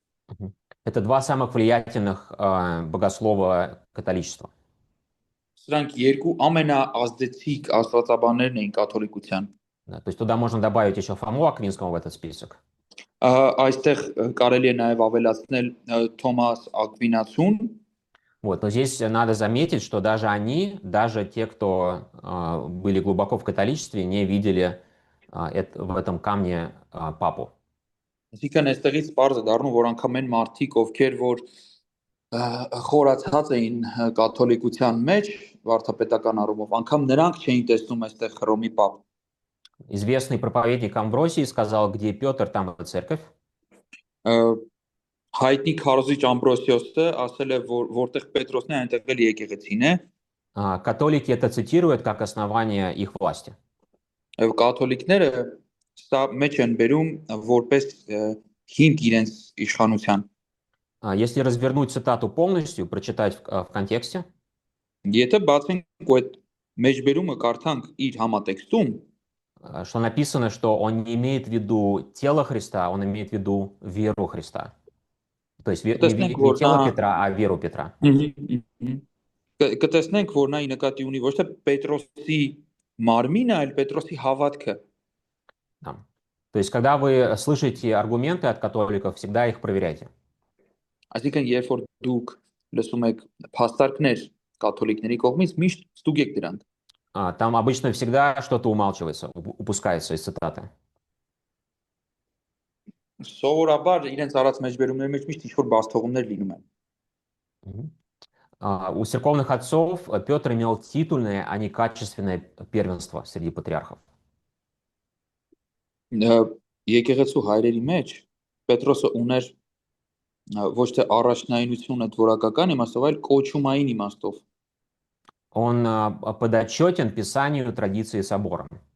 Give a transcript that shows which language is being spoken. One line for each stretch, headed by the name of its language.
Russian: Мгм. Это два самых влиятельных богослова католичества.
Armenian: Սրանք երկու ամենաազդեցիկ աստվածաբաններն էին կաթոլիկության։
Russian: Да, то есть туда можно добавить еще Фому Аквинского в этот список.
Armenian: Այստեղ կարելի է նաև ավելացնել Թոմաս Ակվինացուն,
Russian: Вот, но здесь надо заметить, что даже они, даже те, кто были глубоко в католичестве, не видели в этом камне папу.
Armenian: այսինքն այստեղից բարձր դառնում, որ անգամ այն մարդիկ, ովքեր որ խորացած էին կաթոլիկության մեջ, վարդապետական առումով, անգամ նրանք չէին տեսնում այստեղ Հռոմի պապ։
Russian: Известный проповедник Амвросий сказал, где Петр, там и церковь.
Armenian: Հայտնի քարոզիչ Ամբրոսիոսը ասել է, որ որտեղ Պետրոսն է, այնտեղ էլ եկեղեցին է։
Russian: Католики это цитируют как основание их власти.
Armenian: Եվ կաթոլիկները սա մեջ են բերում որպես հիմք իրենց իշխանության։
Russian: Если развернуть цитату полностью, прочитать в контексте,
Armenian: Եթե բացենք ու այդ մեջբերումը կարդանք իր համատեքստում,
Russian: что написано, что он не имеет в виду тело Христа, он имеет в виду веру Христа. То есть
Armenian: կտեսնենք,
Russian: не
Armenian: որ նա
Russian: тело Петра, а веру Петра.
Armenian: կտեսնենք, որ նա ի նկատի ունի ոչ թե Պետրոսի մարմինը, այլ Պետրոսի հավատքը։
Russian: Да. То есть, когда вы слышите аргументы от католиков, всегда их проверяйте.
Armenian: Այսինքն, երբ որ դուք լսում եք փաստարկներ կաթոլիկների կողմից, միշտ ստուգեք դրանք։
Russian: Там обычно всегда что-то умалчивается, упускается из цитаты.
Armenian: Սովորաբար իրենց արած մեջբերումների մեջ միշտ ինչ-որ բացթողումներ լինում են։
Russian: У церковных отцов Петр имел титульное, а не качественное первенство среди патриархов.
Armenian: Եկեղեցու հայրերի մեջ Պետրոսը ուներ ոչ թե առաջնայինություն դորակական իմաստով, այլ կոչումային իմաստով։
Russian: Он подотчетен Писанию, традиции собора.